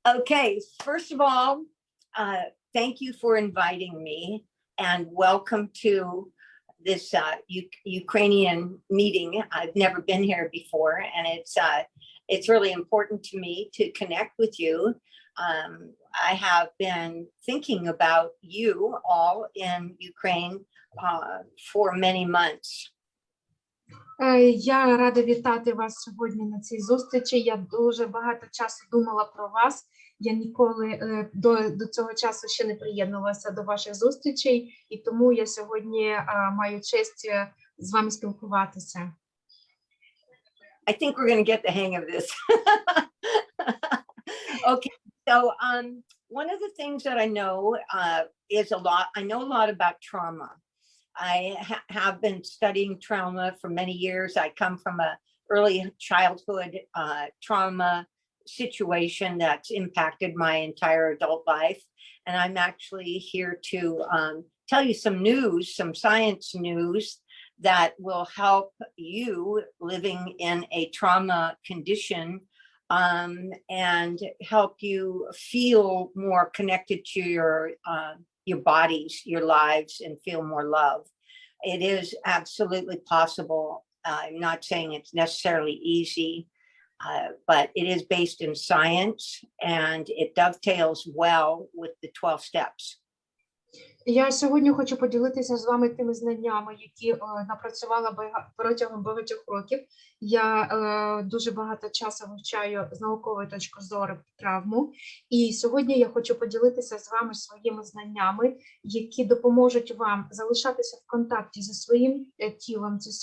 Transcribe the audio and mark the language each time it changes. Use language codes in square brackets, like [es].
[en] Okay, first of all, thank you for inviting me and welcome to this Ukrainian meeting. I've never been here before, and it's really important to me to connect with you. I have been thinking about you all in Ukraine for many months. [uk] Я рада вітати вас сьогодні на цій зустрічі. Я дуже багато часу думала про вас. Я ніколи до цього часу ще не приєднувалася до ваших зустрічей, і тому я сьогодні маю честь з вами спілкуватися. [en] I think we're going to get the hang of this. Okay, so one of the things that I know I know a lot about trauma. I have been studying trauma for many years. I come from a early childhood trauma situation that's impacted my entire adult life. And I'm actually here to tell you some news, some science news that will help you living in a trauma condition and help you feel more connected to your bodies, your lives, and feel more love. It is absolutely possible. I'm not saying it's necessarily easy, but it is based in science, and it dovetails well with the 12 steps. [uk] Я сьогодні хочу поділитися з вами тими знаннями, які напрацювала протягом багатьох років. Я дуже багато часу вивчаю з наукової точки зору травму, і сьогодні я хочу поділитися з вами своїми знаннями, які допоможуть вам залишатися в контакті зі своїм тілом,